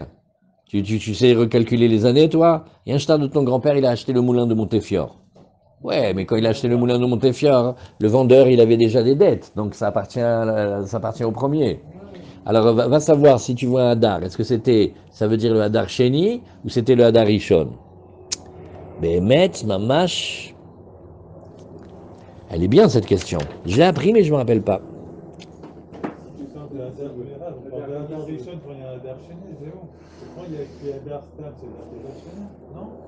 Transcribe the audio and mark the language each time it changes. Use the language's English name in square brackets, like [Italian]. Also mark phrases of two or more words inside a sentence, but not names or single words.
[French] Tu sais recalculer les années, toi? Il y a un shtar de ton grand-père, il a acheté le moulin de Montefiore. Ouais, mais quand il a acheté le moulin de Montefiore, le vendeur, il avait déjà des dettes. Donc ça appartient au premier. Alors va savoir si tu vois un hadar. Est-ce que ça veut dire le [Hebrew] הדר שני [French] ou c'était le [Hebrew] הדר ראשון? באמת, ממש. [French] Elle est bien cette question. Je l'ai appris, mais je ne me rappelle pas. C'est simple, le Hadar général. On parle de [Hebrew] הדר ראשון [French] quand il y a un [Hebrew] הדר שני, [French] c'est bon. Quand il y a écrit [Hebrew] הדר סתם, [French] c'est [Hebrew] הדר שני, [French] non?